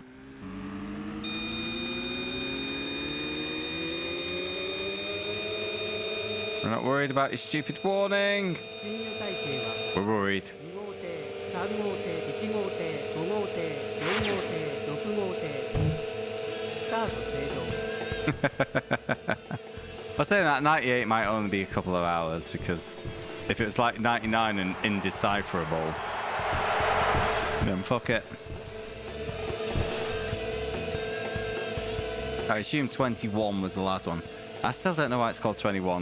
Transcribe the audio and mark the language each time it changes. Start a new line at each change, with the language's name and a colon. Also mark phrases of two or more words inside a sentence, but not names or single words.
English: We're not worried about your stupid warning.
Japanese: 進入体系は
English: We're worried.
Japanese: 2 号艇3号艇1号艇5号艇4号艇6号艇スタート正常
English: I was saying that 98 might only be a couple of hours because if it was like 99 and indecipherable, then fuck it. I assume 21 was the last one. I still don't know why it's called 21.